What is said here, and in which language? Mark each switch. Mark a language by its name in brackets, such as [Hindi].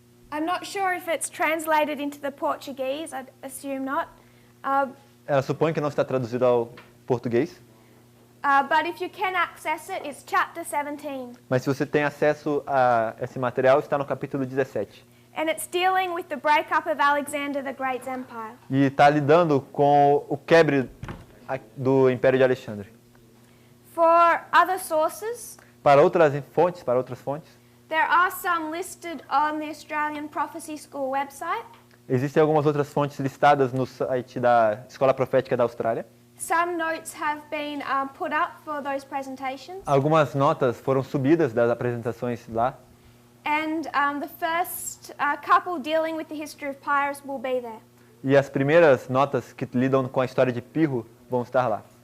[English] I'm not sure if it's translated into the Portuguese, I assume not. [Portuguese] Ela supõe que não está traduzido ao português, [English] But if you can access it, it's chapter 17. [Portuguese] mas se você tem acesso a esse material, está no capítulo 17. [English] And it's dealing with the breakup of Alexander the Great's empire. [Portuguese] E está lidando com o quebre do Império de Alexandre. [English] For other sources, [Portuguese] Para outras fontes, [English] there are some listed on the Australian Prophecy School website. [Portuguese] existem algumas outras fontes listadas no site da Escola Profética da Austrália. [English] Some notes have been put up for those presentations. [Portuguese] Algumas notas foram subidas das apresentações lá. [English] And the first couple dealing with the history of Pyrrhus will be there. [Portuguese] E as primeiras notas que lidam com a história de Pirro vão estar lá.